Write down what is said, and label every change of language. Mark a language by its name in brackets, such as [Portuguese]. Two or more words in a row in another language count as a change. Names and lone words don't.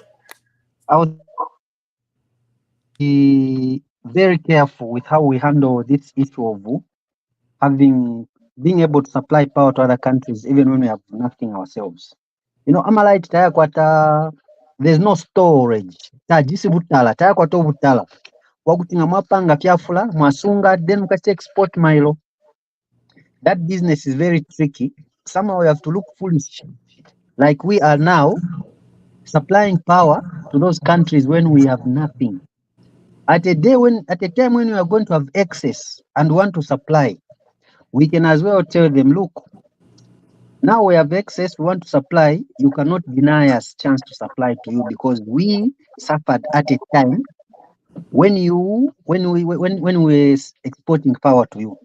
[English] I would be very careful with how we handle this issue of being able to supply power to other countries, even when we have nothing ourselves. You know, [Bemba] Amalite tayakwata, [English] there's no storage. [Bemba] Tajisi butala, tayakwata butala. Wakutinga mapanga kyafula, mwasunga, then mukasi export mailo. [English] That business is very tricky. Somehow we have to look foolish. Like we are now supplying power to those countries when we have nothing. At a time when we are going to have excess and want to supply, we can as well tell them, look, now we have excess, we want to supply, you cannot deny us chance to supply to you because we suffered at a time when we were exporting power to you.